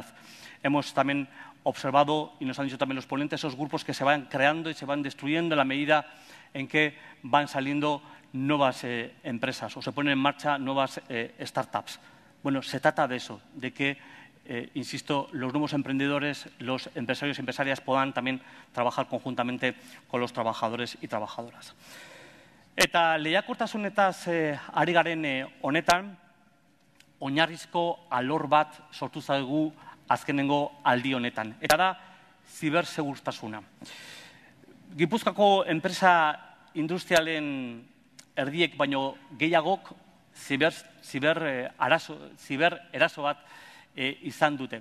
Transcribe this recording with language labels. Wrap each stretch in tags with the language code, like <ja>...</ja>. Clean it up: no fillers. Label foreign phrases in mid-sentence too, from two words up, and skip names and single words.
<es>Hemos también observado, y nos han dicho también los ponentes, esos grupos que se van creando y se van destruyendo en la medida en que van saliendo nuevas empresas o se ponen en marcha nuevas startups. Bueno, se trata de eso, de que, insisto, los nuevos emprendedores, los empresarios y empresarias puedan también trabajar conjuntamente con los trabajadores y trabajadoras.</es> <eu>Eta lehiakortasunetaz ari garen honetan, oinarrizko alor bat sortu zaigu azkenengo aldi honetan. Eta da, zibersegurtasuna. Gipuzkoako enpresa industrialen erdiek baino gehiagok zibereraso bat izan dute.</eu>